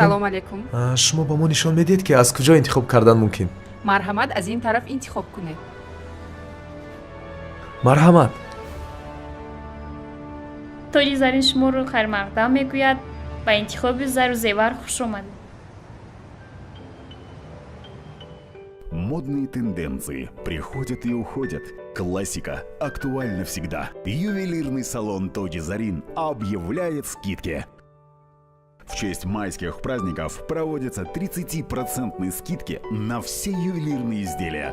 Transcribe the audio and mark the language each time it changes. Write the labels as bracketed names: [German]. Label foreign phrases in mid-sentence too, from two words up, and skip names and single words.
[Tajik] салом алейкум. шумо ба мо нишон медиҳед ки аз куҷо интихоб кардан мумкин? марҳамат, аз ин тараф интихоб кунед. марҳамат. тоҷи зарин шуморо хайрмақдам мегӯяд. ба интихоби зару зевар хуш омадед. [Russian] Модные тенденции приходят и уходят. Классика актуальна всегда. Ювелирный салон Тоджи Зарин объявляет скидки. В честь майских праздников проводятся 30% скидки на все ювелирные изделия.